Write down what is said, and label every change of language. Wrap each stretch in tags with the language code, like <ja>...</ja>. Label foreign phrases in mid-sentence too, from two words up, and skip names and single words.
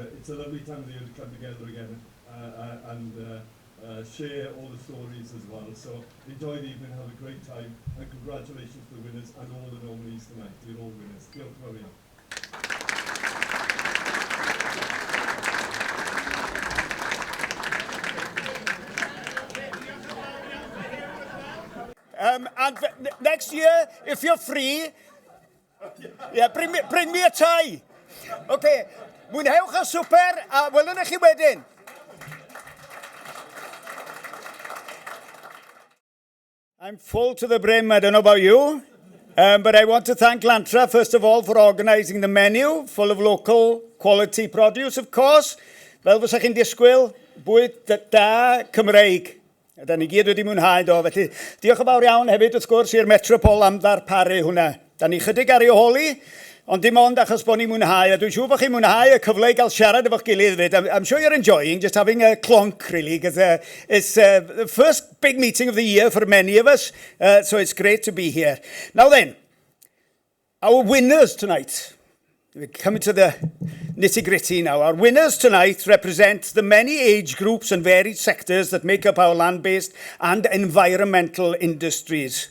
<en>It's a lovely time of the year to come together again and share all the stories as well. So enjoy the evening, have a great time, and congratulations to the winners and all the nominees tonight. You're all winners.</en> <cy>Diolch yn fawr iawn.</cy> <en>And next year, if you're free, bring me a tie.</en> <cy>Okay, mwynhewch y swper, a welwn chi wedyn.</cy> <en>I'm full to the brim, I don't know about you, but I want to thank Lantra, first of all, for organising the menu, full of local quality produce, of course.</en> <cy>Fel fysa chi'n disgwyl, bwyd da Cymreig. Da ni gyd wedi mwynhau do, felly diolch yn fawr iawn hefyd wrth gwrs i'r Metropole am ddarparu hwnna. Da ni chydig ar ei holi, Ond dim ond achos bod ni'n mwynhau, a dwi'n siŵr bod chi'n mwynhau y cyfle i gael siarad efo'ch gilydd fyd.</cy> <en>I'm sure you're enjoying just having a clonk, really, because it's the first big meeting of the year for many of us, so it's great to be here. Now then, our winners tonight. We're coming to the nitty-gritty now. Our winners tonight represent the many age groups and varied sectors that make up our land-based and environmental industries.</en>